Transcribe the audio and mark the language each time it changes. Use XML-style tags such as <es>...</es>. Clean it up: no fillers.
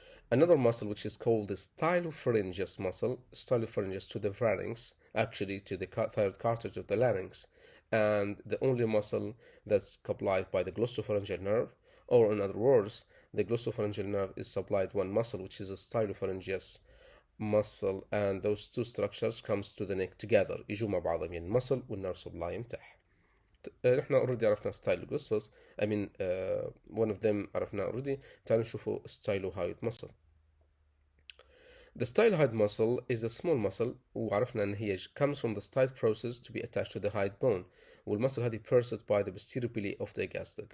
<en>Another muscle which is called the stylopharyngeus muscle, stylopharyngeus to the pharynx, actually to the thyroid cartilage of the larynx, and the only muscle that's supplied by the glossopharyngeal nerve, or in other words, the glossopharyngeal nerve is supplied one muscle which is a stylopharyngeus muscle, and those two structures comes to the neck together</en> <ar>يجوا مع بعضهم يعني المسل والنيرف سبلاي متاعها. احنا اوريدي عرفنا styloglossus.</ar> <en>I mean one of them</en> <ar>عرفنا اوريدي. تعالوا نشوفوا</ar> <en>stylohyoid muscle. The stylohyoid muscle is a small muscle</en> <ar>وعرفنا ان هي</ar> <en>comes from the style process to be attached to the hyoid bone,</en> <ar>والمسل هذه</ar> <en>pierced by the posterior belly of the gastric.</en>